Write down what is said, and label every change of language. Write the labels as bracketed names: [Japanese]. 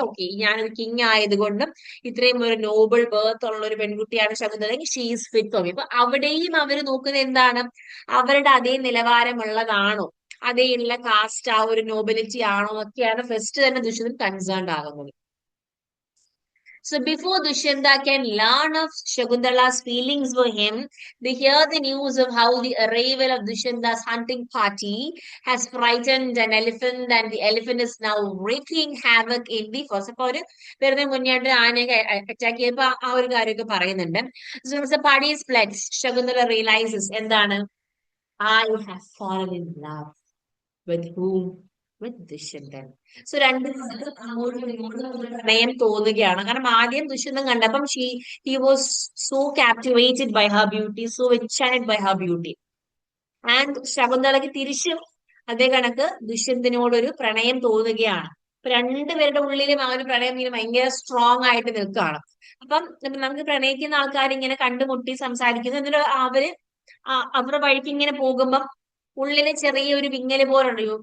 [Malayalam] Okay, ഞാനൊരു king ആയതുകൊണ്ടും ഇത്രയും ഒരു നോബിൾ ബേർത്ത് ഉള്ള ഒരു പെൺകുട്ടിയാണ് Shakuntala, [English] She's fit for me. [Malayalam] അപ്പൊ അവിടെയും അവർ നോക്കുന്നത് എന്താണ്, അവരുടെ അതേ നിലവാരമുള്ളതാണോ, അതേ ഉള്ള കാസ്റ്റ്, ആ ഒരു നോബിലിറ്റി ആണോ എന്നൊക്കെയാണ് ഫസ്റ്റ് തന്നെ ദുഷ്യന്തൻ കൺസേൺഡ് ആകുന്നത്. [English] So before Dushyanta can learn of Shakuntala's feelings for him, they hear the news of how the arrival of Dusyanta's hunting party has frightened an elephant, and the elephant is now wreaking havoc in the forest. [Malayalam] അപ്പൊ ഒരു വെറുതെ മുന്നേറ്റ് ആനയൊക്കെ attack ചെയ്യുമ്പോ ആ ഒരു കാര്യമൊക്കെ പറയുന്നുണ്ട്. [English] So the party is pledged. Shakuntala realizes [Malayalam] എന്താണ് [English] I have fallen in love. With whom? [Malayalam] With Dushyanthan. So രണ്ടുപേർക്കും അങ്ങോട്ടും ഇങ്ങോട്ടും ഒരു പ്രണയം തോന്നുകയാണ്. കാരണം ആദ്യം ദുഷ്യന്തൻ കണ്ടപ്പം [English] he was so captivated by her beauty, [Malayalam] so enchanted by her beauty. And ശകുന്തളയ്ക്ക് തിരിച്ചും അതേ കണക്ക് ദുഷ്യന്തനോടൊരു പ്രണയം തോന്നുകയാണ്. അപ്പൊ രണ്ടുപേരുടെ ഉള്ളിലും ആ ഒരു പ്രണയം ഇങ്ങനെ ഭയങ്കര സ്ട്രോങ് ആയിട്ട് നിൽക്കുകയാണ്. അപ്പം നമുക്ക് പ്രണയിക്കുന്ന ആൾക്കാർ ഇങ്ങനെ കണ്ടുമുട്ടി സംസാരിക്കുന്നു, എന്നിട്ട് അവരുടെ വഴിക്ക് ഇങ്ങനെ പോകുമ്പം ഉള്ളിലെ ചെറിയൊരു വിങ്ങല് പോലുണ്ട്.